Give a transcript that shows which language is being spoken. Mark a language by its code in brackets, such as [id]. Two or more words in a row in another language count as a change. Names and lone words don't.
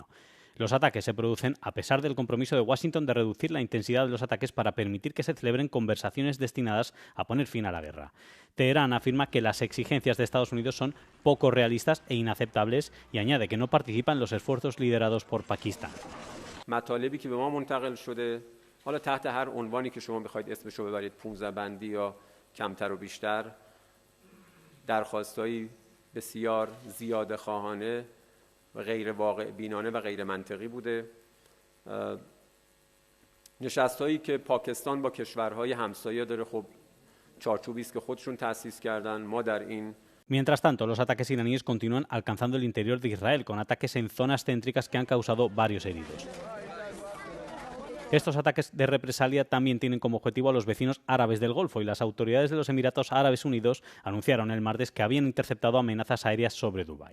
[es] Los ataques se producen a pesar del compromiso de Washington de reducir la intensidad de los ataques para permitir que se celebren conversaciones destinadas a poner fin a la guerra. Teherán afirma que las exigencias de Estados Unidos son poco realistas e inaceptables y añade que no participa en los esfuerzos liderados por Pakistán. [fa] مطالبی که به ما منتقل شده حالا تحت هر عنوانی که شما بخواید اسمشو ببرید 15 بندی یا کمتر و بیشتر درخواستایی بسیار زیاده خواهانه و غیر واقع بینانه و غیر منطقی بوده. نشست‌هایی که پاکستان با کشورهای همسایه داره خب چارچوبی است که خودشون تأسیس کردن. ما در این [es] Mientras tanto, los ataques iraníes continúan alcanzando el interior de Israel, con ataques en zonas céntricas que han causado varios heridos. Estos ataques de represalia también tienen como objetivo a los vecinos árabes del Golfo y las autoridades de los Emiratos Árabes Unidos anunciaron el martes que habían interceptado amenazas aéreas sobre Dubái.